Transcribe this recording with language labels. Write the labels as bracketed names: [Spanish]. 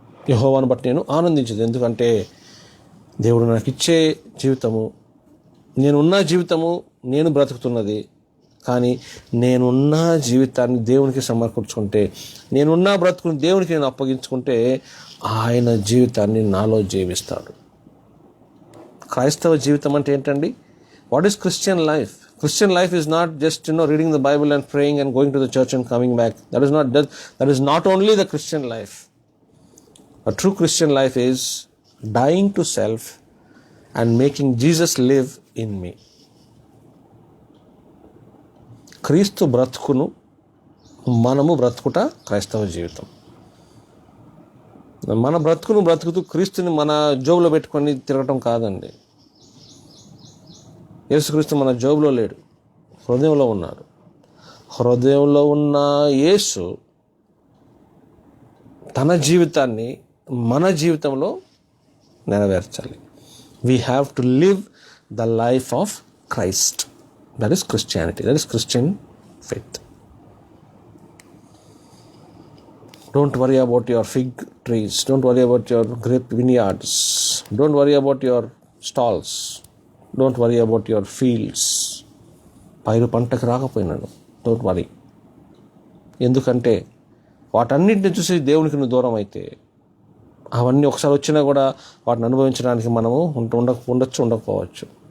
[Telugu] యెహోవాను బట్టి నేను ఆనందించదు. ఎందుకంటే దేవుడు నాకు ఇచ్చే జీవితము, నేనున్న జీవితము, నేను బ్రతుకుతున్నది. కానీ నేనున్న జీవితాన్ని దేవునికి సమర్పించుకుంటే, నేనున్న బ్రతుకుని దేవునికి నేను అప్పగించుకుంటే ఆయన జీవితాన్ని నాలో జీవిస్తాడు. క్రైస్తవ జీవితం అంటే ఏంటండి? [English] What is Christian life? Christian life is not just reading the Bible and praying and going to the church and coming back. That is not only the Christian life. A true Christian life is dying to self and making Jesus live in me. [Telugu] క్రీస్తు బ్రతుకును మనము బ్రతుకుట క్రైస్తవ జీవితం. మన బ్రతుకును బ్రతుకుతూ క్రీస్తుని మన జోబులో పెట్టుకొని తిరగటం కాదండి. యేసుక్రీస్తు మన జోబులో లేడు, హృదయంలో ఉన్నాడు. హృదయంలో ఉన్న యేసు తన జీవితాన్ని మన జీవితంలో నెరవేర్చాలి. [English] We have to live the life of Christ. That is Christianity, that is Christian faith. Don't worry about your fig trees. Don't worry about your grape vineyards. Don't worry about your stalls. Don't worry about your fields. [Telugu] పైరు పంటకు రాకపోయినాను, [English] Don't worry. [Telugu] ఎందుకంటే వాటన్నింటిని చూసి దేవునికి నువ్వు దూరం అయితే అవన్నీ ఒకసారి వచ్చినా కూడా వాటిని అనుభవించడానికి మనము ఉండొచ్చు, ఉండకపోవచ్చు.